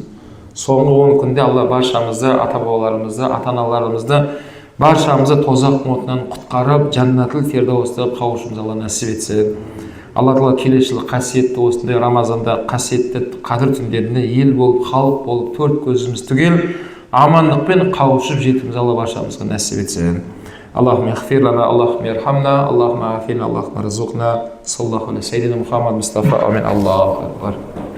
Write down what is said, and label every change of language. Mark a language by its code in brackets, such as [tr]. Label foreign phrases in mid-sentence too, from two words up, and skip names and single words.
[kk] Соңғы 10 күнде Алла баршамызды, ата-бабаларымызды, ата-аналарымызды баршамызды тозақ отынан құтқарып, жаннатул фирдаусқа қауышуымызды Алла нәсіп етсін. Алла Тағала келесі жылы қасиетті осындай Рамазанда қасиетті қадір түндерінде ел болып, халық болып, төрт көзіміз түгел амандықпен қауышып жетуімізді Алла баршамызға нәсіп етсін. [ar] اللهم اغفر لنا، اللهم ارحمنا، اللهم عافنا، اللهم ارزقنا، صلى الله عليه وسلم, Мұхаммад Мұстафа, آمين، الله أكبر.